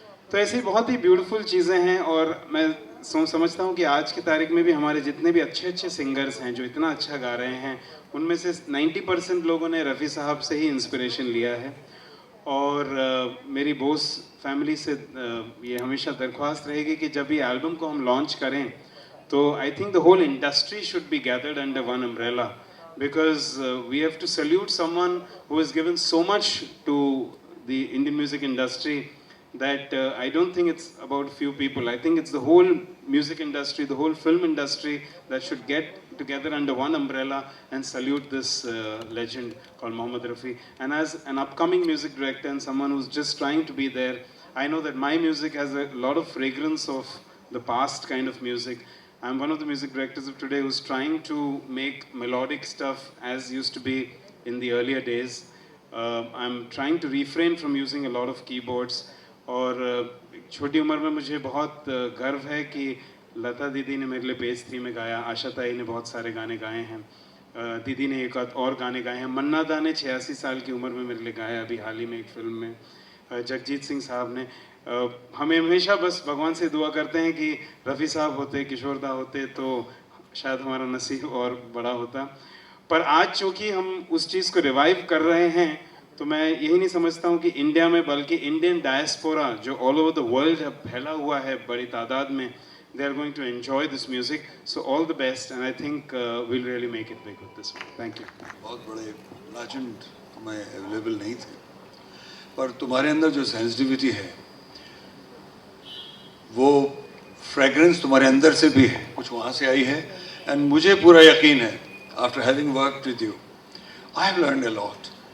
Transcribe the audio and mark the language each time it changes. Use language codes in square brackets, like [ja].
[hi] तो ऐसी बहुत ही ब्यूटीफुल चीज़ें हैं, और मैं समझता हूँ कि आज की तारीख में भी हमारे जितने भी अच्छे अच्छे सिंगर्स हैं जो इतना अच्छा गा रहे हैं, उनमें से 90% लोगों ने रफ़ी साहब से ही इंस्पिरेशन लिया है। और मेरी बोस फैमिली से ये हमेशा दरख्वास्त रहेगी कि जब ये एल्बम को हम लॉन्च करें तो [en] I think the whole industry should be gathered under one umbrella, because we have to salute someone who has given so much to the Indian music industry that I don't think it's about a few people. I think it's the whole music industry, the whole film industry that should get together under one umbrella and salute this legend called Mohammed Rafi. And as an upcoming music director and someone who's just trying to be there, I know that my music has a lot of fragrance of the past kind of music. I'm one of the music directors of today who's trying to make melodic stuff as used to be in the earlier days. I'm trying to refrain from using a lot of keyboards. [hi] और छोटी उम्र में मुझे बहुत गर्व है कि लता दीदी ने मेरे लिए पेज 3 में गाया, आशा ताई ने बहुत सारे गाने गाए हैं, दीदी ने एक और गाने गाए हैं, मन्ना दा ने 86 साल की उम्र में मेरे लिए गाया अभी हाल ही में एक फिल्म में, जगजीत सिंह साहब ने। हमें हमेशा बस भगवान से दुआ करते हैं कि रफ़ी साहब होते, किशोर दा होते तो शायद हमारा नसीब और बड़ा होता। पर आज चूँकि हम उस चीज़ को रिवाइव कर रहे हैं तो मैं यही नहीं समझता हूँ कि इंडिया में, बल्कि इंडियन डायस्पोरा जो [en] all over the world [hi] फैला हुआ है बड़ी तादाद में, [en] they are going to enjoy this music. So all the best, and I think we'll really make it big with this one. Thank you. [hi] बहुत बड़े लेजेंड तुम्हें अवेलेबल नहीं थे, पर तुम्हारे अंदर जो सेंसिटिविटी है वो फ्रेगरेंस तुम्हारे अंदर से भी है, कुछ वहाँ से आई है। [en] and [hi] मुझे पूरा यकीन है, [en] After having worked with you, I have learned a lot.